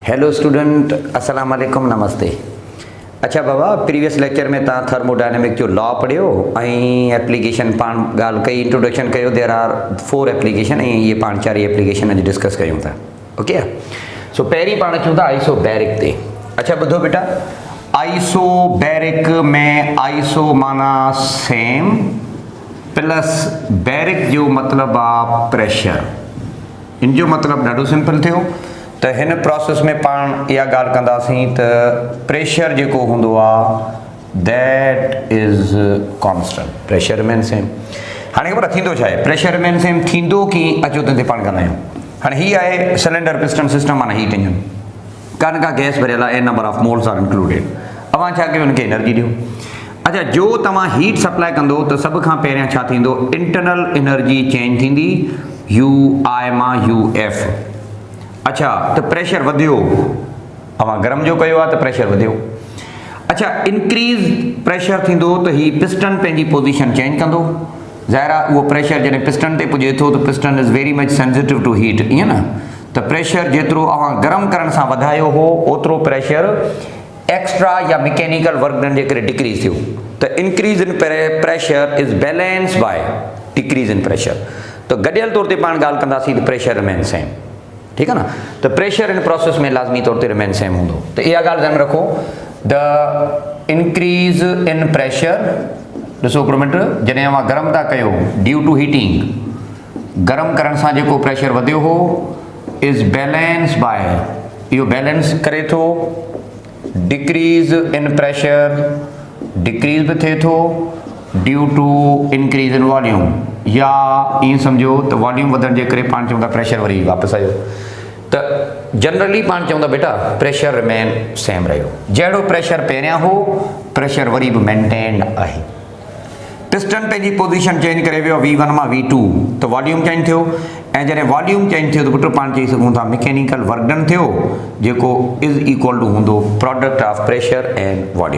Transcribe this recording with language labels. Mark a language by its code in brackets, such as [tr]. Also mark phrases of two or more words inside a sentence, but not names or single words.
[en] hello student, [ar] السلام عليكم, [en] नमस्ते। [sd] अच्छा बाबा, प्रीवियस लेक्चर में तव्हां थर्मोडायनेमिक जो लॉ पढ़ियो ऐं एप्लीकेशन पाण ॻाल्हि कई, इंट्रोडक्शन कयो। [en] there are 4 application [sd] ऐं ये पाण 4 एप्लीकेशन अॼु डिस्कस कयूं था। [en] okay, so [sd] पहिरीं पाण अचूं था आइसोबैरिक ते। अच्छा ॿुधो बेटा, आइसोबैरिक में आइसो माना [en] same plus baric [sd] जो मतिलबु आहे प्रेशर। इन जो मतिलबु ॾाढो सिंपल थियो त हिन प्रोसेस में पाण इहा ॻाल्हि कंदासीं त प्रेशर जेको हूंदो आहे [en] that is constant, pressure remain same. [sd] हाणे ख़बर थींदो छा आहे, [en] pressure remain same [sd] थींदो कीअं, अचो त पाण कंदा आहियूं। हाणे हीअ आहे [en] cylinder piston system, [sd] माना [en] heat engine, [sd] कान का गैस भरियल आहे, [en] n number of moles are included. [sd] अवां छा कयो, हुनखे एनर्जी ॾियो। अच्छा, जो तव्हां [en] heat supply [sd] कंदो त सभ खां पहिरियां छा थींदो, [en] internal energy change [sd] थींदी, [en] U i [sd] मां [en] U f. [sd] अच्छा, तो प्रेशर वधियो, अवां गरम जो कयो आहे त प्रेशर वधियो। अच्छा, [en] increase pressure [sd] थींदो त ही पिस्टन पंहिंजी पोजीशन चेंज कंदो। ज़ाहिर आहे उहो प्रेशर जॾहिं पिस्टन ते पुॼे थो त [en] piston is very much sensitive to heat, [sd] ईअं न। त प्रेशर जेतिरो अवां गरम करण सां वधायो हो, ओतिरो प्रेशर एक्स्ट्रा या [en] mechanical work done [sd] जे करे डिक्रीज़ थियो। [en] त increase in pressure is balance by decrease in pressure. [sd] त गॾियल तौर ते पाण ॻाल्हि कंदासीं त [en] pressure remain same, [ur] ٹھیک ہے نا. [sd] तो [en] pressure in process [sd] में लाजमी तौर पे [en] remain same [sd] होंदो। [ur] تو یہ گال دھیان رکھو, [en] the increase in pressure, [sd] ॾिसो हिकिड़ो मिनट, जॾहिं अवां गरम था कयो [en] due to heating, [sd] गरम करण सां जेको प्रेशर वधियो हो [en] is balance by, [sd] इहो बैलेंस करे थो [en] decrease in pressure, [sd] डिक्रीज भी थिए थो [en] due to increase in volume, [sd] या ईअं सम्झो त वॉल्यूम वधण जे करे पाण चऊं था प्रेशर वरी वापसि आयो। त जनरली पाण चऊं था बेटा [en] pressure remain same [sd] रहियो, जहिड़ो प्रेशर पहिरियां हो प्रेशर वरी बि मेंटेन आहे। पिस्टन पंहिंजी पोजीशन चेंज करे वियो V1 मां V2, त वॉल्यूम चेंज थियो, ऐं जॾहिं वॉल्यूम चेंज थियो त पुट पाण चई सघूं था [en] mechanical work done [sd] थियो, जेको [en] is equal to [sd] हूंदो [en] product of pressure and volume.